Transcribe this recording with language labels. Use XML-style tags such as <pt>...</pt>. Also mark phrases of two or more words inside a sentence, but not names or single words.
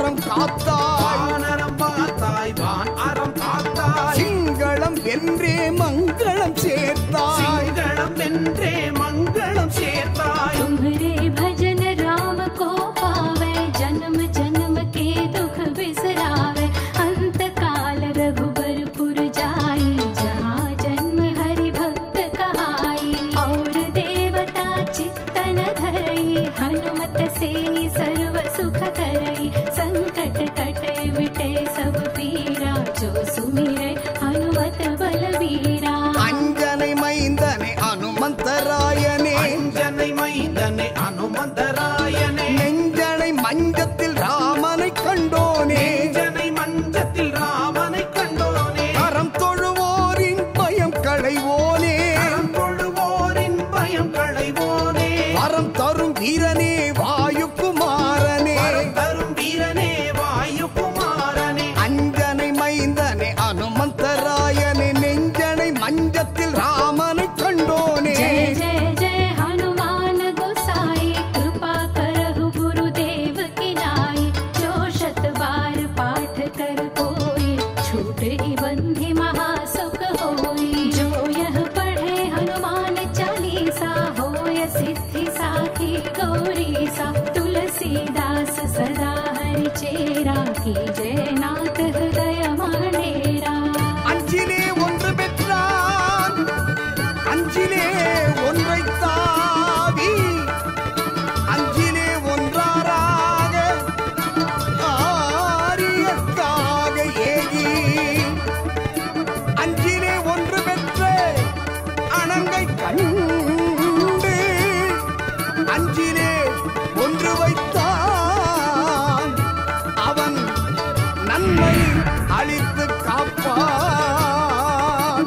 <ta>காத்தாய், வானரம் பார்த்தாய், வான் அறம் காத்தாய், சிங்களம் வென்றே மங்களம் சேர்த்தாய், சிங்களம் வென்றே மங்களம் சேர்த்தாய்.</ta> <awa>तुम्हारे भजन राम को पावे, जन्म जन्म के दुख बिसरावे, अंत काल रघुबरपुर जाई, जहाँ जन्म हरि भक्त कहाई, और देवता चित्तन धरई, हनुमत से सर्व सुख करई, संकट कटे मिटे सब पीरा, जो सुमिरे हनुमत बलवीरा.</awa> <ta>அஞ்சனை மைந்தனை அனுமந்தராயனே, அஞ்சனை மைந்தனே அனுமந்தராயனே, நெஞ்சனை மஞ்சத்தில் ராமனை கண்டோனே, நெஞ்சனை மஞ்சத்தில் ராமனை கண்டோனே, கரம் தொழுவோரின் பயம் களைவோனே, கரம் தொழுவோரின் பயம் களைவோனே, வரம் தரும் வீரனே வாயுகுமாரனே, வரம் தரும் வீரனே வாயுகுமாரனே, அஞ்சனை மைந்தனை அனுமந்தராயனே, நெஞ்சனை மஞ்சத்தில் ராமனை கண்டோனே.</ta> <awa>जय जय जय हनुमान गोसाई, कृपा करहु गुरुदेव की नाई, जो शत बार पाठ कर कोई, छूट ही बंधि महासुख होई, जो यह पढ़े हनुमान चालीसा, होय सिद्धि साखी गौरीसा, तुलसीदास सदा हरि चेरा, की जय नाथ हृदय मानेरा.</awa> <ta>அஞ்சிலே ஒன்று பெற்றான், அஞ்சிலே ஒன்றை தாவி, அஞ்சிலே ஒன்றாராக ஆரியத்தாக ஏகி, அஞ்சிலே ஒன்று பெற்ற அணங்கை கண்டு, அஞ்சிலே ஒன்று வைத்தான், அவன் நன்மை அளித்து காப்பான்.</ta>